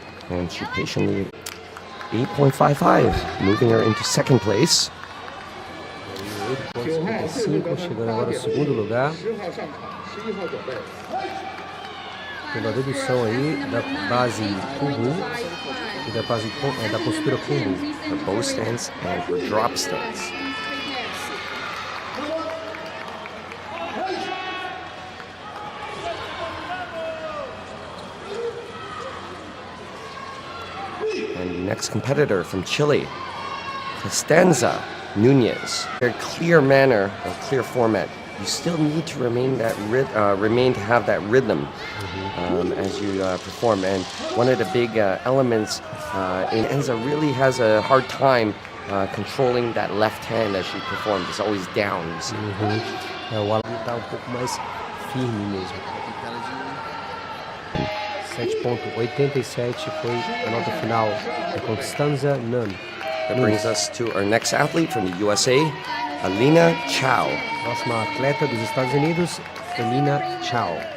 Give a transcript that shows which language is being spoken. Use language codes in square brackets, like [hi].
[en] And she patiently 8.55, moving her into second place. [pt] 8.55, chegando agora ao segundo lugar. Tendo a dedução aí da base Kumbu e da base da postura Kumbu. [en] The bow stance and her drop stance. And next competitor from Chile, Costanza Nunez. Very clear manner or clear format. You still need to remain to have that rhythm as you perform. And one of the big elements in Enza really has a hard time controlling that left hand as she performs. It's always down, you see. [pt] O Alan está pouco mais firme mesmo. 7.87 foi a nota final da Costanza Nunez. [en] That brings us to our next athlete from the USA, Alina Chow. [pt] Próxima atleta dos Estados Unidos, Alina Chow.